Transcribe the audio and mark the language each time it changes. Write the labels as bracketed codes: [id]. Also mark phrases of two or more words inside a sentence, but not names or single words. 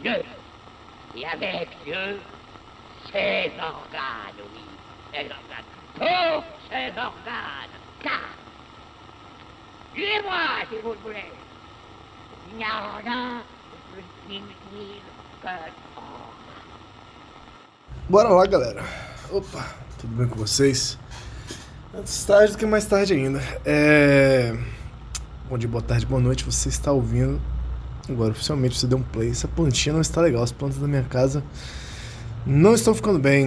[fr] Dieu, et avec Dieu, ses organes, oui, ses organes, tous ses organes, car, tuez-moi si vous le voulez, il n'y a rien de plus inutile que l'or. [pt] Bora lá, galera. Opa, tudo bem com vocês? Antes tarde do que mais tarde ainda. Bom dia, boa tarde, boa noite. Você está ouvindo. Agora, oficialmente, você deu um play. Essa plantinha não está legal. As plantas da minha casa não estão ficando bem.